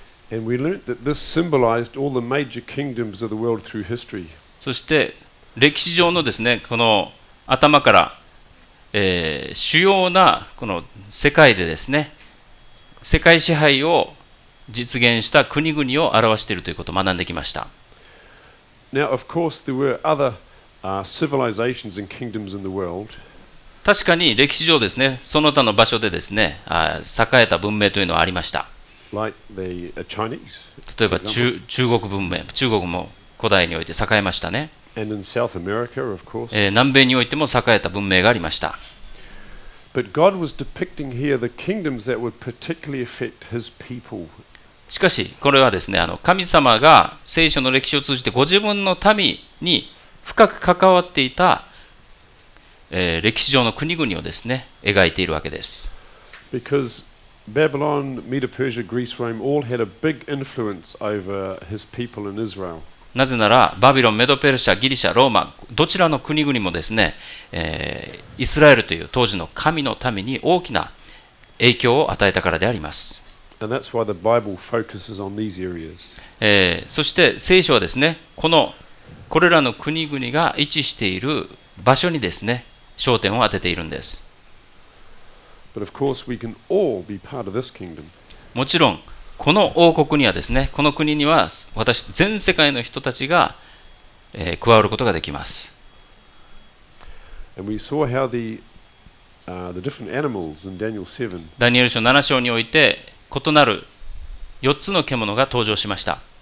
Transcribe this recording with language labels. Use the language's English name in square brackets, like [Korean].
[Japanese] そして歴史上のですねこの頭から、主要なこの世界でですね世界支配を実現した国々を表しているということを学んできました。 [English] Now, of course, there were other civilizations and kingdoms in the world. [Japanese] 確かに歴史上ですねその他の場所でですね栄えた文明というのはありました。 [English] Like the Chinese. [Japanese] 例えば中国文明、中国も古代において栄えましたね。 [English] And in South America, of course. [Japanese] 南米においても栄えた文明がありました。 [English] But God was depicting here the kingdoms that would particularly affect His people. [Japanese] しかしこれはですね神様が聖書の歴史を通じてご自分の民に深く関わっていた、歴史上の国々をですね描いているわけです。 [English] Because Babylon, Medo-Persia, Greece, Rome all had a big influence over His people in Israel. [Japanese] なぜならバビロン、メドペルシャ、ギリシャ、ローマどちらの国々もですね、イスラエルという当時の神の民に大きな影響を与えたからであります。 [English] And that's why the Bible focuses on these areas. [Japanese] そして聖書はですねこれらの国々が位置している場所にですね焦点を当てているんです。 [English] But of course we can all be part of this kingdom. [Japanese] もちろんこの王国にはですねこの国には全世界の人たちが、加わることができます。 [English] And we saw how the different animals in Daniel 7. [Japanese] ダニエル書7章において異なる4つの獣が登場しました。